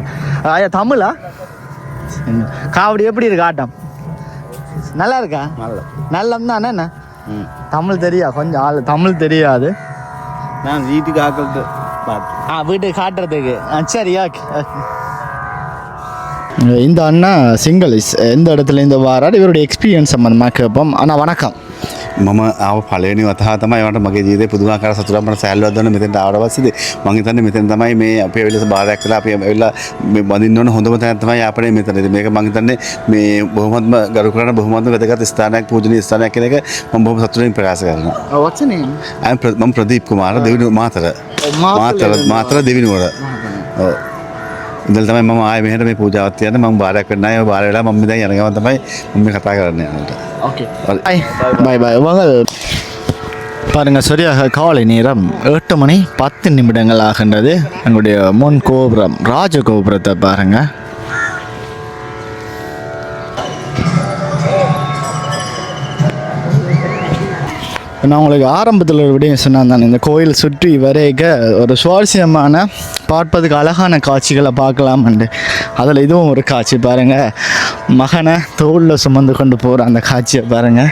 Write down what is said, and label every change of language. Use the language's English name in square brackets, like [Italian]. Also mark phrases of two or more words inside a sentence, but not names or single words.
[Tamil] ஐயா தமிழா காவடி எப்படி இருக்கு ஆட்டம் நல்லா இருக்கா நல்லம் தானே என்ன தமிழ் தெரியா கொஞ்சம் ஆள் தமிழ் தெரியாது நான் வீட்டுக்கு ஆக்கிறது வீட்டுக்கு காட்டுறதுக்கு சரியா இந்த அண்ணா சிங்களீஸ் எந்த இடத்துல இந்த வாராடு இவருடைய எக்ஸ்பீரியன்ஸ் சம்மந்தமாக கேட்போம் அண்ணா வணக்கம் [Sinhala] මම ආව පළවෙනි වතාව තමයි මට මගේ ජීවිතේ පුදුමාකාර සතුටක් මට සෑල්ලුවක් දුන්න මෙතෙන්ට ආවට පස්සේදී මම හිතන්නේ මෙතෙන් තමයි මේ අපේ වෙලස බාරයක් කළා අපි ඇවිල්ලා මේ වඳින්න ඕන හොඳම තැන තමයි අපේ මෙතන. මේක මම හිතන්නේ මේ බොහොමත්ම ගරු කරන බොහොමත්ම වැදගත් ස්ථානයක් පූජනීය ස්ථානයක් කියන එක මම බොහොම සතුටින් ප්‍රකාශ කරනවා. [English] What's your name? [Sinhala] මම ප්‍රදීප් කුමාර දෙවිනුවර මාතර දෙවිනුවර. ඔව්. ඉඳලා තමයි මම ආයේ මෙහෙට මේ පූජාවක් තියන්නේ මම බාරයක් වෙන්න ආයේ බාර වෙලා මම දැන් යන ගමන් තමයි මම මේ කතා කරන්න යන්නේ. [English] okay bye bye [Tamil] வாங்க பாருங்கள் சரியாக காலை நேரம் 8 மணி 10 நிமிடங்கள் ஆகின்றது எங்களுடைய முன் கோபுரம் ராஜ கோபுரத்தை பாருங்கள் நான் உங்களுக்கு ஆரம்பத்தில் ஒரு விடயம் சொன்னேன் தான் இந்த கோயில் சுற்றி வரைக்க ஒரு சுவாரஸ்யமான பார்ப்பதுக்கு அழகான காட்சிகளை பார்க்கலாம்ண்டு அதில் இதுவும் ஒரு காட்சி பாருங்கள் மகனை தோளில் சுமந்து கொண்டு போகிற அந்த காட்சியை பாருங்கள்.